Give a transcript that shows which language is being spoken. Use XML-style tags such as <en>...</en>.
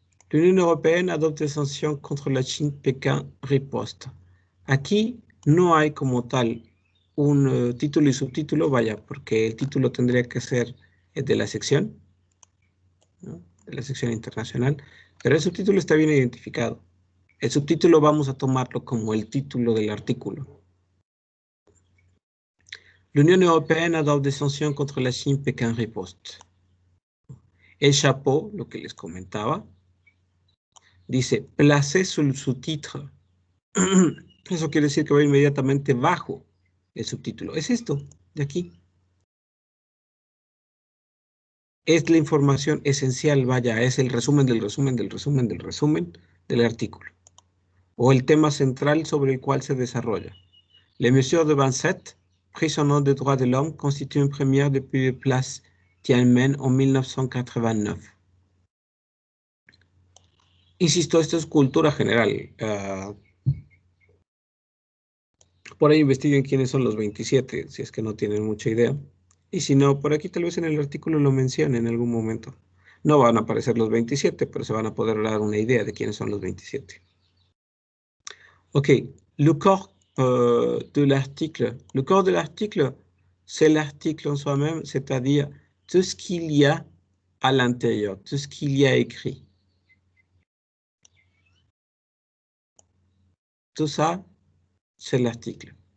<fr>L'Union européenne adopte des sanctions contre la Chine, Pékin riposte.</fr> <es>Aquí no hay como tal un título y subtítulo, vaya, porque el título tendría que ser de la sección, ¿no? De la sección internacional, pero el subtítulo está bien identificado. El subtítulo vamos a tomarlo como el título del artículo.</es> <fr>L'Union européenne adopte des sanctions contre la Chine, Pékin riposte.</fr> <es>El chapeau, lo que les comentaba, dice,</es> <fr>placé sur</fr> <es>subtítulo. Eso quiere decir que va inmediatamente bajo el subtítulo. Es esto, de aquí. Es la información esencial, vaya, es el resumen del resumen del resumen del resumen del artículo. O el tema central sobre el cual se desarrolla.</es> <fr>Les mesures de 27, prises au nom des droits de l'homme, constituent une première depuis la place Tiananmen en 1989.</fr> <es>Insisto, esto es cultura general. Por ahí investiguen quiénes son los 27, si es que no tienen mucha idea. Y si no, por aquí tal vez en el artículo lo mencione en algún momento. No van a aparecer los 27, pero se van a poder dar una idea de quiénes son los 27.</es> <fr>Ok, le corps de l'article. Le corps de l'article, c'est l'article en soi-même, c'est-à-dire tout ce qu'il y a à l'intérieur, tout ce qu'il y a écrit. Tout ça, c'est l'article.</fr>